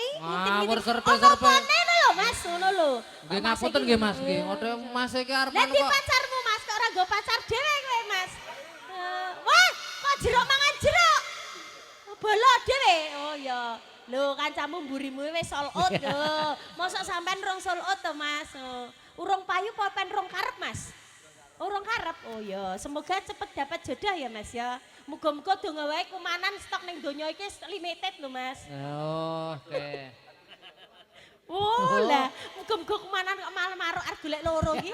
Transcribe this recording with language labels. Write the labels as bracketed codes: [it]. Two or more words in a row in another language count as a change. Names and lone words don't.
[jv] Ngawur serpe-serpe. Oh, ngono lho, Mas, ngono lho. Nggih ngapunten nggih Mas nggih. Ngono Mas iki arep Lah di kok. pacarmu Mas, kok ora nggo pacar dhewe kowe Mas. Wah, kok jeruk mangan jeruk. Bolok dhewe. Oh ya. Lho kancamu mburimu wis [en] sold out [jv] lho. Mosok sampean rong [en] sold out [jv] to Mas. Urung payu apa pen rong karep Mas? Urung karep. Oh ya, [id] semoga cepet dapat jodoh [jv] ya Mas ya. Muga-muga donga wae kumanan stok ning donya iki limited lho Mas. Oh, oke. Oh lah, muga-muga kumanan kok malah maruk arep golek loro iki.